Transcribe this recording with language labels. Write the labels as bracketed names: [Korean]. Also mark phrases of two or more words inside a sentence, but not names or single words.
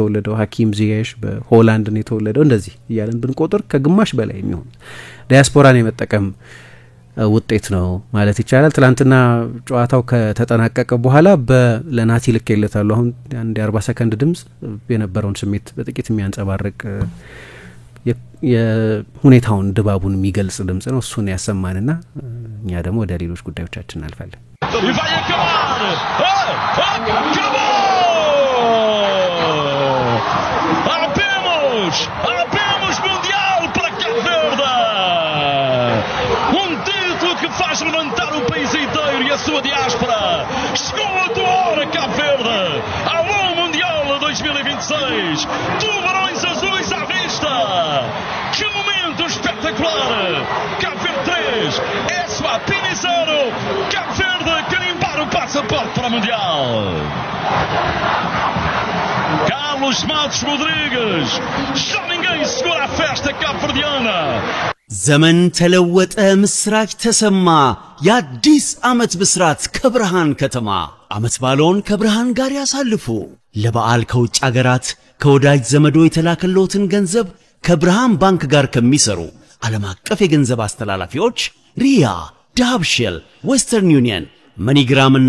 [Amharic] የተወለደው፣ ሀኪም ዚየሽ በሆላንድ ነው የተወለደው። እንደዚህ እያለን ብንቆጥር ከግማሽ በላይ የሚሆኑ ዲያስፖራን የመጠቀም ውጤት ነው ማለት ይቻላል። ትላንትና ጨዋታው ከተጠናቀቀ በኋላ ለናቲ ልኬለታለሁ። አሁን አንድ 40 ሰከንድ ድምጽ የነበረውን ስሜት በጥቂት የሚያንጸባርቅ የሁኔታውን ድባቡን የሚገልጽ ድምጽ ነው። እሱን ያሰማንና እኛ ደግሞ ወደ ሌሎች ጉዳዮቻችን እናልፋለን። [Portuguese] Abemos Mundial para Cabo Verde. Título que faz levantar o país inteiro e a sua diáspora. Chegou a tua hora, Cabo Verde. Alô Mundial 2026. Tubarões azuis à vista. Que momento espetacular. Cabo Verde 3. Eswatini 0. Cabo Verde carimbar o passaporte para o Mundial. Carlos Matos Rodrigues. Já ninguém segura a festa cabo-verdiana. [Amharic] ዘመን ተለወጠ፣ ምስራች ተሰማ፣ የአዲስ ዓመት ብስራት ከብርሃን ከተማ። ዓመት ባለውን ከብርሃን ጋር ያሳልፉ። ለበዓል ከውጭ አገራት ከወዳጅ ዘመዶ የተላከለውትን ገንዘብ ከብርሃን ባንክ ጋር ከሚሰሩ ዓለም አቀፍ የገንዘብ አስተላላፊዎች ሪያ፣ ዳብሽል፣ ዌስተርን ዩኒየን፣ መኒግራም እና